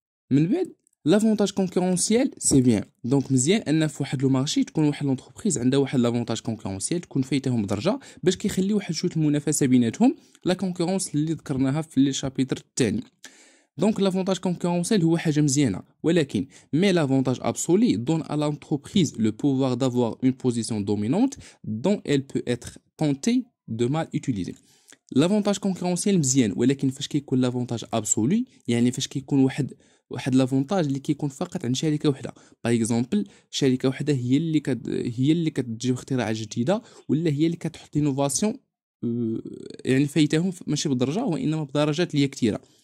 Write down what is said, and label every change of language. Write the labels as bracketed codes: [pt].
[ar] من بعد لافونتاج كونكورونسيال سي بيان، دونك مزيان ان في واحد لو مارشي تكون واحد لونتربريز عندها واحد لافونتاج كونكورونسيال تكون فايتهم بدرجه، باش كيخلي واحد شويه المنافسه بيناتهم، لا كونكورونس اللي ذكرناها في لي شابيتر الثاني. دونك لافونتاج كونكورونسيال هو حاجه مزيانه، ولكن [fr] مي لافونتاج ابسولي دون à l'entreprise le pouvoir d'avoir une position dominante dont elle peut être tentée de mal utiliser. [ar] لافونتاج كونكورونسيال مزيان، ولكن فاش كيكون لافونتاج ابسولي، يعني فاش كيكون واحد لافونتاج اللي كيكون فقط عند شركه وحده، باغ اكزومبل شركه وحده هي اللي كتجيب اختراعات جديده، ولا هي اللي كتحط انوفاسيون، يعني فايتهم ماشي بدرجه وانما بدرجات اللي هي كثيره.